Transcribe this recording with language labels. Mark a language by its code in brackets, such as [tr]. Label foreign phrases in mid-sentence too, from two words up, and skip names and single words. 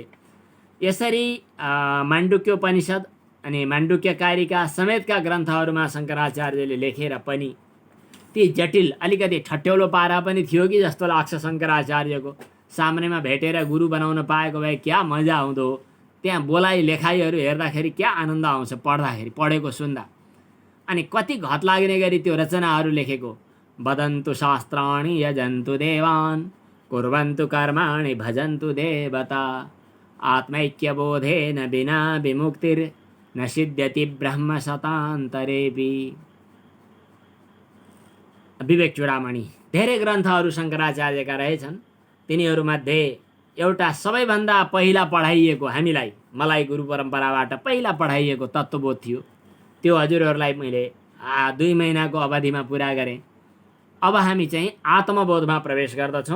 [ne] यसरी माण्डुक्योपनिषद अनि माण्डुक्य कारिका समेतका ग्रन्थहरूमा शङ्कराचार्यले लेखेर पनि ती जटिल, अलिकति ठट्यौलो पारा पनि थियो कि जस्तो लाग्छ। शङ्कराचार्यको सामनेमा भेटेर गुरु बनाउन पाएको भए क्या मजा आउँदो हो। त्यहाँ बोलाइ लेखाइहरू हेर्दाखेरि क्या आनन्द आउँछ पढ्दाखेरि, पढेको सुन्दा। अनि कति घत लाग्ने गरी त्यो रचनाहरू लेखेको। [sa] वदन्तु शास्त्राणि यजन्तु देवान् कुर्वन्तु कर्माणि भजन्तु देवता आत्मैक्यबोधेन विना विमुक्तिर्न सिद्ध्यति ब्रह्म शतान्तरेपि। [ne] विवेक चूडामणि धेरै ग्रन्थहरू शङ्कराचार्यका रहेछन्। तिनीहरूमध्ये एउटा सबैभन्दा पहिला पढाइएको, मलाई गुरु परम्पराबाट पहिला पढाइएको तत्त्वबोध थियो। त्यो हजुरहरूलाई मैले 2 महिनाको अवधिमा पुरा गरेँ। अब हामी चाहिँ आत्मबोधमा प्रवेश गर्दछौँ।